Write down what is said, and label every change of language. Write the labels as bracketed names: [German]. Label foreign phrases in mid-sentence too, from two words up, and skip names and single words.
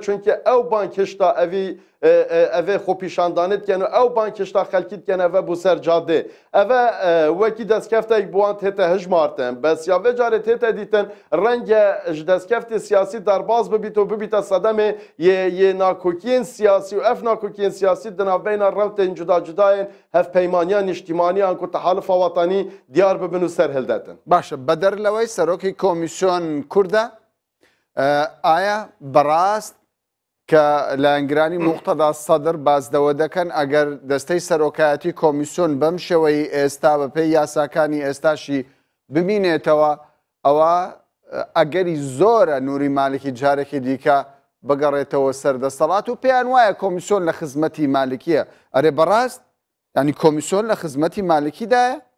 [Kurdish] çunki ew bankişta evî evê xwepîşandanê dikin û ew bankişta xelkî dikin ev bû ser cadê ev wekî destkeftek bi wan tête hijmartin bes ya vê carê tête dîtin renge ji destkeftê siyasî derbas bibît û bibîte sedemê yê nakokiyên siyasî û ev nakokiyên siyasî di navbeyna rewtên cuda cudayên hevpeymaniyan niştimaniyan ku tehalifa watanî diyar bibin û serhildetin. [Central Kurdish] Baş bi derlewey serokê komîsyon Kurd e aya birast کە لە ئەنگرانی موقتەدا سەدر بازدەوە دەکەن ئەگەر دەستەی سەرۆکایەتی کۆمیسیۆن بەم شێوەی ئێستا بە پێی یاساکانی ئێستاشی ببینێتەوە ئەوە ئەگەری زۆرە نووری مالکی جارێکی دیکە بگەڕێتەوە سەردەسەڵات و پێیان وایە کۆمیسیۆن لە خزمەتی مالکیە ئەرێ بەڕاست ینی کۆمیسیۆن لە خزمەتی مالکیدایە؟